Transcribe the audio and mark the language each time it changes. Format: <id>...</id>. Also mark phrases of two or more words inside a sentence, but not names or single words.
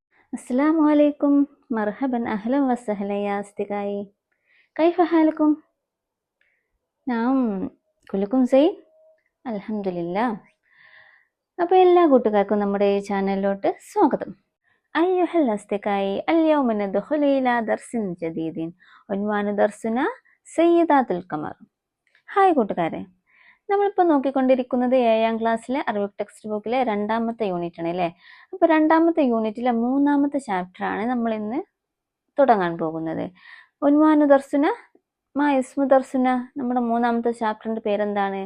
<ar>السلام عليكم. مرحبا أهلا وسهلا يا أصدقائي. كيف حالكم؟ نعم كلكم زين الحمد لله.</ar> <ml>അപ്പോൾ എല്ലാ കൂട്ടുകാർക്കും നമ്മുടെ ഈ ചാനലിലോട്ട് സ്വാഗതം.</ml> <ar>أيها الأصدقاء اليوم ندخل إلى درس جديد عنوان درسنا سيدات القمر.</ar> <ml>ഹായ് കൂട്ടുകാരെ, നമ്മളിപ്പോൾ നോക്കിക്കൊണ്ടിരിക്കുന്നത് 7ാം ക്ലാസ്സിലെ</ml> <en>Arabic text book</en> <ml>2ാമത്തെ യൂണിറ്റ് ആണ് അല്ലേ. അപ്പോൾ 2ാമത്തെ യൂണിറ്റിലെ 3ാമത്തെ ചാപ്റ്റർ ആണ് നമ്മൾ ഇന്ന് തുടങ്ങാൻ പോകുന്നത്.</ml> <ar>عنوان درسنا ما اسم درسنا,</ar> <ml>നമ്മുടെ 3ാമത്തെ ചാപ്റ്ററിന്റെ പേരെന്താണ്?</ml>